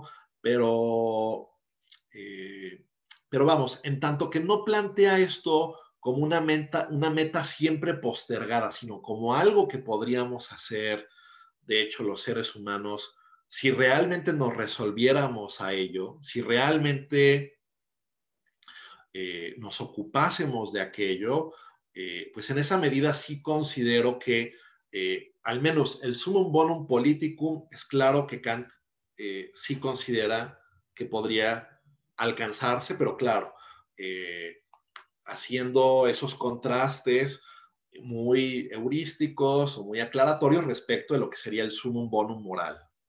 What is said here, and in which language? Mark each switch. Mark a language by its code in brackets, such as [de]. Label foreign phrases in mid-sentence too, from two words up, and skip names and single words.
[es] Pero, pero vamos, en tanto que no plantea esto como una meta siempre postergada, sino como algo que podríamos hacer, de hecho, los seres humanos, si realmente nos resolviéramos a ello, si realmente nos ocupásemos de aquello, pues en esa medida sí considero que al menos el [la] sumum bonum politicum [es] es claro que Kant sí considera que podría alcanzarse, pero claro, haciendo esos contrastes muy heurísticos o muy aclaratorios respecto de lo que sería el [la] sumum bonum [es] moral.